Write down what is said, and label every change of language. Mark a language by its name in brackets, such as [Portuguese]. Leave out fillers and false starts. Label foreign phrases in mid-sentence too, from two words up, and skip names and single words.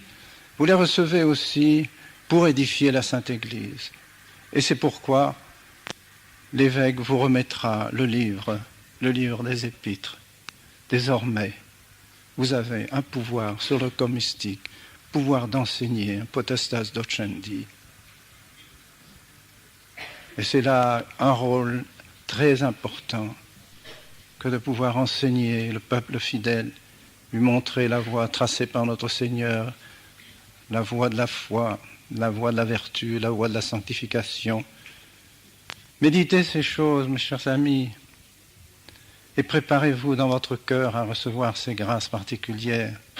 [French] Vous les recevez aussi pour édifier la Sainte Église. Et c'est pourquoi l'évêque vous remettra le livre des Épîtres. Désormais, vous avez un pouvoir sur le corps mystique, pouvoir d'enseigner, un [Latin] potestas docendi. [French] Et c'est là un rôle très important que de pouvoir enseigner le peuple fidèle, lui montrer la voie tracée par notre Seigneur, la voie de la foi, la voie de la vertu, la voie de la sanctification. Méditez ces choses, mes chers amis, et préparez-vous dans votre cœur à recevoir ces grâces particulières.